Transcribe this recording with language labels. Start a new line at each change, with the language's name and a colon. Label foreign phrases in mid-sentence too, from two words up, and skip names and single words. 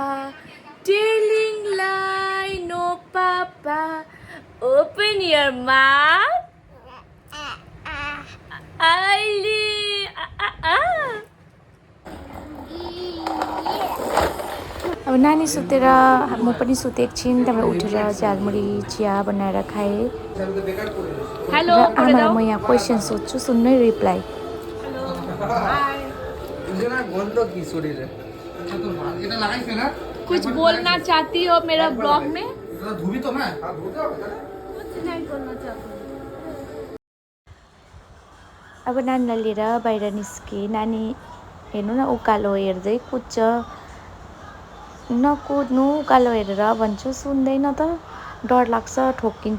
English: Telling lie, no, Papa. Open your mouth. Ali.
Nepali: अब नानी सुतेर म पनि सुतेँ एकछिन, त्यहाँबाट उठेर झालमुरी चिया बनाएर खाएँ। Hello, आमालाई म यहाँ क्वेसन सोध्छु, सुन्नै रिप्लाई।
Hindi: कुछ बोलना चाहती हो मेरा ब्लॉग में?
Nepali: अब नानीलाई लिएर बाहिर निस्केँ। नानी हेर्नु न उकालो हेर्दै कुद्छ। नकुद्नु उकालो हेरेर भन्छु, सुन्दैन त, डर लाग्छ ठोक्किन्छ।